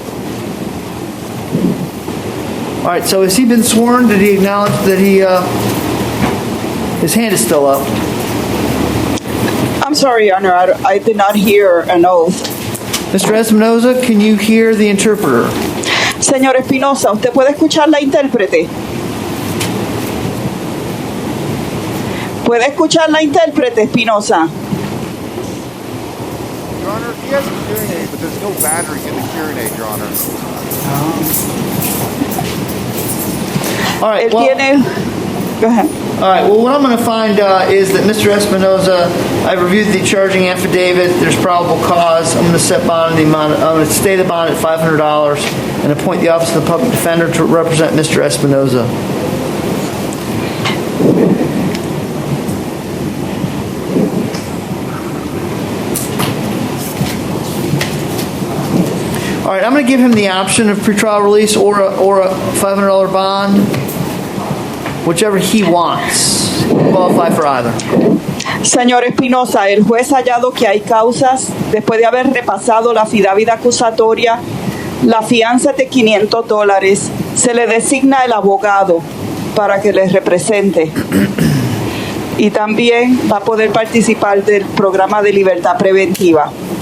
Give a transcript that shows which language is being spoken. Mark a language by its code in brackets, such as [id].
[en] All right, so has he been sworn? Did he acknowledge that his hand is still up? I'm sorry, Your Honor, I did not hear an oath. Mr. Espinoza, can you hear the interpreter? [es] Señor Espinosa, ¿usted puede escuchar la intérprete? ¿Puede escuchar la intérprete, Espinosa? [en] Your Honor, he has a hearing aid, but there's no battery in the hearing aid, Your Honor. All right, [es] Él tiene... [en] Go ahead. All right, well, what I'm going to find is that Mr. Espinoza, I've reviewed the charging affidavit. There's probable cause. I'm going to set bond the amount. I'm going to stay the bond at $500 and appoint the Office of the Public Defender to represent Mr. Espinoza. All right, I'm going to give him the option of pretrial release or a $500 bond, whichever he wants. Qualify for either. [es] Señor Espinosa, el juez ha hallado que hay causas después de haber repasado la affidavit acusatoria, la fianza de $500. Se le designa el abogado para que le represente. Y también va a poder participar del programa de libertad preventiva.